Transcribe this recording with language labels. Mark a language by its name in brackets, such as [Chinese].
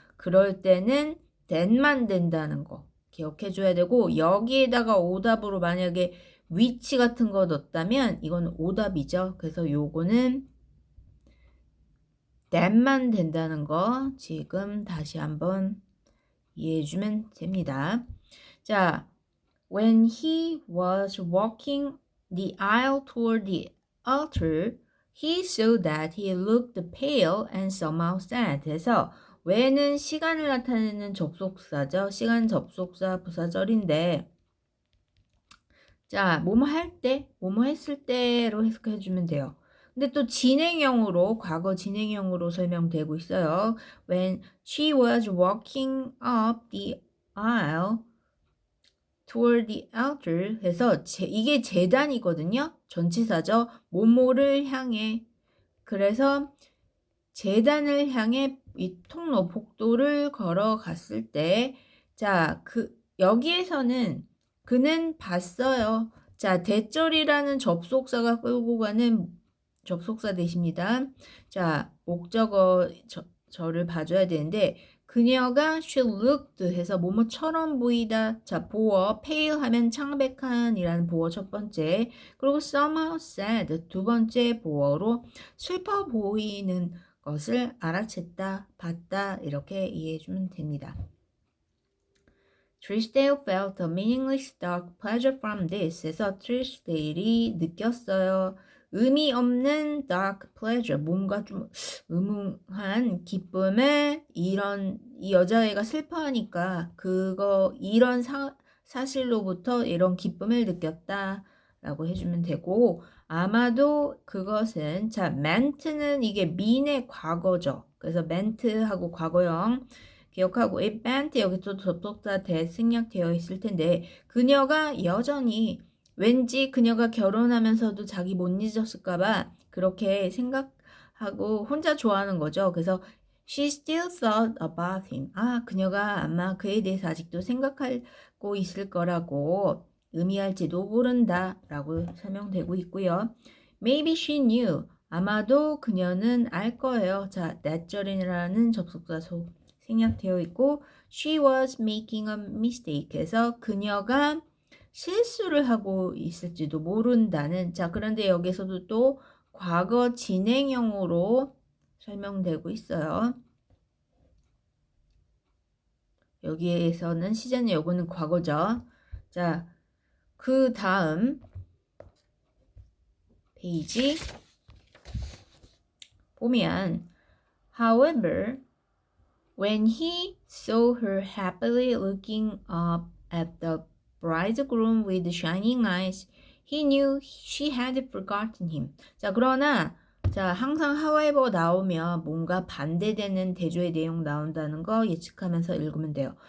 [Korean] 그럴 때는 that만 된다는 거 기억해 줘야 되고, 여기에다가 오답으로 만약에 which 같은 거 넣었다면 이건 오답이죠. 그래서 요거는 that만 된다는 거 지금 다시 한번 이해해 주면 됩니다. [English] 자, when he was walking the aisle toward the altar, he saw that he looked pale and somehow sad. [Korean] 해서 when은 시간을 나타내는 접속사죠. 시간 접속사 부사절인데, 자, 뭐뭐 할 때, 뭐뭐 했을 때로 해석해 주면 돼요. 근데 또 진행형으로, 과거 진행형으로 설명되고 있어요. [English] When she was walking up the aisle toward the altar [Korean] 해서 이게 제단이거든요. 전치사죠. 뭐뭐를 향해. 그래서 제단을 향해 이 통로 복도를 걸어갔을 때, 자, 여기에서는 그는 봤어요. 자, 대절이라는 접속사가 끌고 가는 접속사 대십니다. 자, 목적어 저를 봐줘야 되는데, 그녀가 [English] she looked [Korean] 해서 뭐뭐처럼 보이다. 자, 보어 pale 하면 창백한 이라는 보어 첫 번째, 그리고 [English] somehow sad [Korean] 두 번째 보어로 슬퍼 보이는 것을 알아챘다, 봤다 이렇게 이해해주면 됩니다. [English] Trisdale felt a meaningless dark pleasure from this. [Korean] 해서 Trisdale이 느꼈어요. 의미 없는 [English] dark pleasure, [Korean] 뭔가 좀 음흉한 기쁨을, 이 여자애가 슬퍼하니까 이런 사실로부터 이런 기쁨을 느꼈다 라고 해주면 되고, 아마도 그것은, 자, meant는 이게 mean의 과거죠. 그래서 meant하고 과거형 기억하고, [English] it meant [Korean] 여기 또 접속사 대승약되어 있을 텐데, 그녀가 여전히 왠지 그녀가 결혼하면서도 자기 못 잊었을까봐 그렇게 생각하고 혼자 좋아하는 거죠. 그래서 [English] she still thought about him. [Korean] 그녀가 아마 그에 대해서 아직도 생각하고 있을 거라고 의미할지도 모른다 라고 설명되고 있고요. [English] Maybe she knew. [Korean] 아마도 그녀는 알 거예요. 자, that절이라는 접속사 생략되어 있고, [English] she was making a mistake [Korean] 해서 그녀가 실수를 하고 있을지도 모른다는, 자, 그런데 여기서도 또 과거 진행형으로 설명되고 있어요. 여기에서는 시제는 요거는 과거죠. 자, 그 다음 페이지 보면, [English] however, when he saw her happily looking up at the bridegroom with shining eyes, he knew she had forgotten him. [Korean] 자, 그러나 자, 항상 however 나오면 뭔가 반대되는 대조의 내용 나온다는 거 예측하면서 읽으면 돼요.